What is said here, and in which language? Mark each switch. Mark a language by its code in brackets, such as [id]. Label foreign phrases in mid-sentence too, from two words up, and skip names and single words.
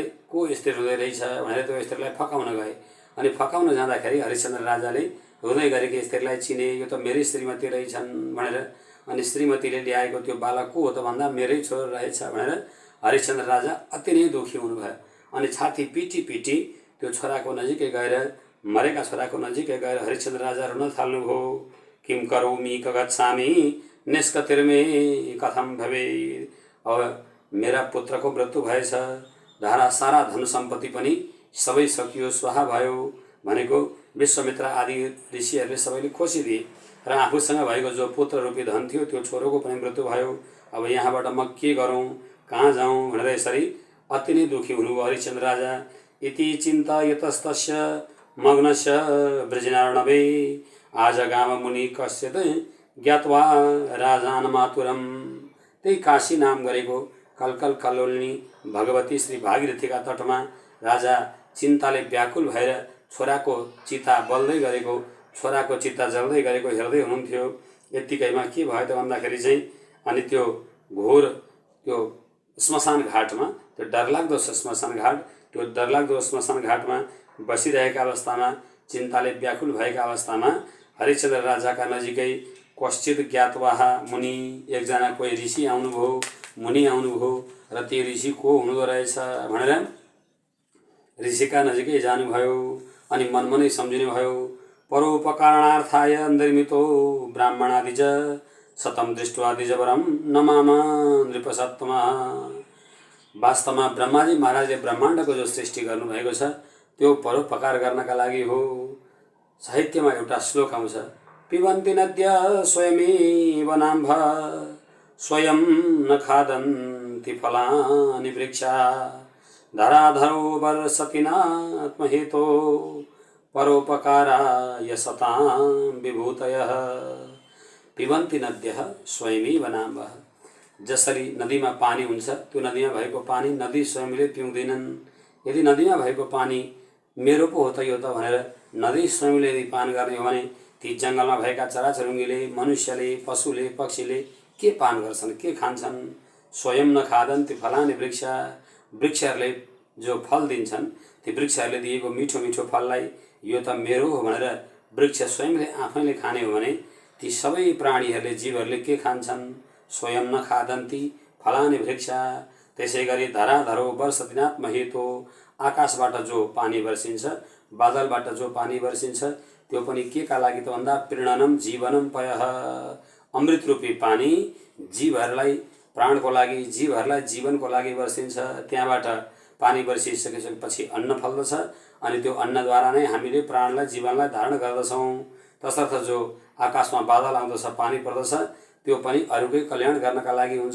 [ne] को स्त्री रुँदै रहेछ भनेर त्यो स्त्रीलाई फकाउन गए। अनि फकाउन जाँदाखेरि हरिश्चन्द्र राजाले रुँदै गरेकी स्त्रीलाई चिने, यो त मेरै श्रीमती रहेछन् भनेर। अनि श्रीमतीले ल्याएको त्यो बालक को हो त भन्दा मेरै छोरो रहेछ भनेर हरिश्चन्द्र राजा अति नै दुःखी हुनुभयो। अनि छाती पिटी पिटी त्यो छोराको नजिकै गएर, मरेका छोराको नजिकै गएर हरिश्चन्द्र राजा रुन थाल्नुभयो। [sa] किम करोमि कगच्छामि निष्कतिर्मे कथम भवेत्। [ne] अब मेरा पुत्रको मृत्यु भएछ, धारा सारा धन सम्पत्ति पनि सबै सकियो, स्वाहा भयो भनेको विश्वामित्र आदि ऋषिहरूले सबैले खोसिदिए। र आफूसँग भएको जो पुत्र रूपी धन थियो त्यो छोरोको पनि मृत्यु भयो। अब यहाँबाट म के गरौँ, कहाँ जाउँ भनेर यसरी अति नै दुःखी हुनुभयो हरिश्चन्द्र राजा। [sa] इति चिन्तयतस्तस्य मग्नस्य वृजनार्णवे आजगाम मुनि कश्चित् ज्ञात्वा राजानमातुरम। [ne] त्यही काशी नाम गरेको कलकल कल्लोलिनी भगवती श्री भागीरथीका तटमा राजा चिन्ताले व्याकुल भएर छोराको चिता बल्दै गरेको, छोराको चिता जल्दै गरेको हेर्दै हुनुहुन्थ्यो। यत्तिकैमा के भयो त भन्दाखेरि चाहिँ अनि त्यो घोर त्यो श्मशान घाटमा, त्यो डरलाग्दो श्मशान घाट, त्यो डरलाग्दो श्मशान घाटमा बसिरहेका अवस्थामा, चिन्ताले व्याकुल भएका अवस्थामा हरिश्चन्द्र राजाका नजिकै [sa] कश्चित ज्ञातवाह मुनि, [ne] एकजना कोही ऋषि आउनुभयो, मुनि आउनुभयो। र त्यो ऋषि को हुनुहुँदो रहेछ भनेर ऋषिका नजिकै जानुभयो। अनि मनमनै सम्झिनु भयो। [sa] परोपकारणार्थाय निर्मितो ब्राह्मणादिज शतम दृष्ट्वा द्विजवरम नमाम नृपसत्तमा। [ne] वास्तवमा ब्रह्माजी महाराजले ब्रह्माण्डको जो सृष्टि गर्नुभएको छ त्यो परोपकार गर्नका लागि हो। साहित्यमा एउटा श्लोक आउँछ, [sa] पिबन्ति नद्य स्वयमेव नाम्भ स्वयं न खादन्ति फलानि वृक्षा धराधरो वर्षति नात्महेतो परोपकाराय सतां विभूतयः। पिबन्ति नद्यः स्वयमेव नाम्भ। [ne] जसरी नदीमा पानी हुन्छ, त्यो नदीमा भएको पानी नदी स्वयंले पिउँदैनन्। यदि नदीमा भएको पानी मेरो पो हो त यो त भनेर नदी स्वयंले यदि पान गर्ने हो भने ती जङ्गलमा भएका चराचुरुङ्गीले, मनुष्यले, पशुले, पक्षीले के पान गर्छन्, के खान्छन्? [sa] स्वयं न खादन्ति फलानि वृक्ष। [ne] वृक्षहरूले जो फल दिन्छन्, ती वृक्षहरूले दिएको मिठो मिठो फललाई यो त मेरो हो भनेर वृक्ष स्वयंले आफैले खाने हो भने ती सबै प्राणीहरूले, जीवहरूले के खान्छन्? [sa] स्वयं न खादन्ति फलानि वृक्ष। [ne] त्यसै गरी [sa] धराधरो वर्षदिनात् महेतो। [ne] आकाशबाट जो पानी वर्षिन्छ, बादलबाट जो पानी वर्षिन्छ त्यो पनि के का लागि त भन्दा [sa] प्रीणनम जीवनम पयः। [ne] अमृत रूपी पानी जीवहरूलाई, प्राणको लागि, जीवहरूलाई जीवनको लागि वर्षिन्छ। त्यहाँबाट पानी वर्षिसकेपछि अन्न फल्दछ अनि त्यो अन्नद्वारा नै हामीले प्राणलाई, जीवनलाई धारण गर्दछौँ। तसर्थ जो आकाशमा बादल आउँदछ, पानी पर्दछ, त्यो पनि अरूकै कल्याण गर्नका लागि हुन्छ।